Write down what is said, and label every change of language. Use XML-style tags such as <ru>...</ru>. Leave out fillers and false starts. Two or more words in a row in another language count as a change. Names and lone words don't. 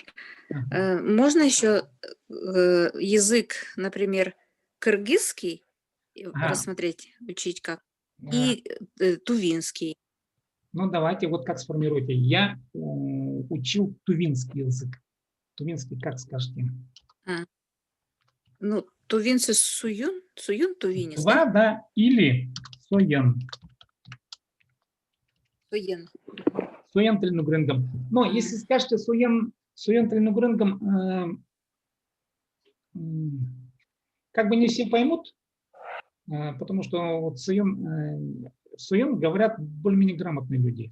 <ru>Можно еще язык, например, кыргызский рассмотреть, учить как, и тувинский. Ну, давайте, вот как сформируйте. Я учил тувинский язык. Тувинский, как скажете? Ну, тувинцы суюн? Суюн тувинец, Два, да? да, или соян. Суен.</ru> <tyv>Соян теленугренгом.</tyv> <ru>Но если скажете</ru> <tyv>соян теленугренгом,</tyv> <ru>как бы не все поймут, потому что вот соян говорят более-менее грамотные люди.</ru>